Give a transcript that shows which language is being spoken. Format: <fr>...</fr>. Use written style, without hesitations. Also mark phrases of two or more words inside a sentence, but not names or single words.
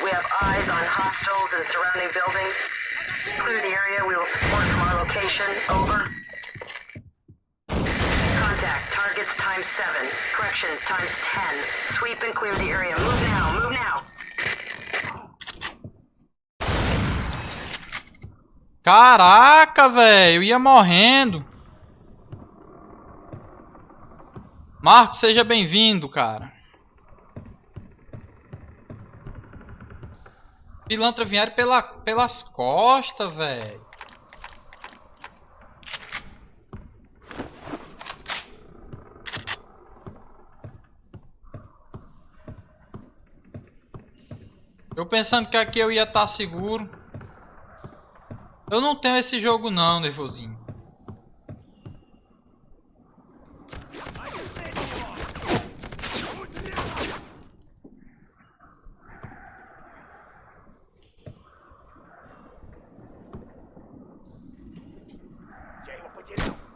<en>We have eyes on hostiles and surrounding buildings. Clear the area. We will support from our location. Over. Contact. Targets times 7. Correction, times 10. Sweep and clear the area. Move now. Move now.</en> <pt>Caraca, velho. Ia morrendo. Marcos, seja bem-vindo, cara. Pilantra vieram pelas costas, velho. Eu pensando que aqui eu ia estar seguro. Eu não tenho esse jogo não, nervosinho.</pt> <ru>Я его потерял!</ru>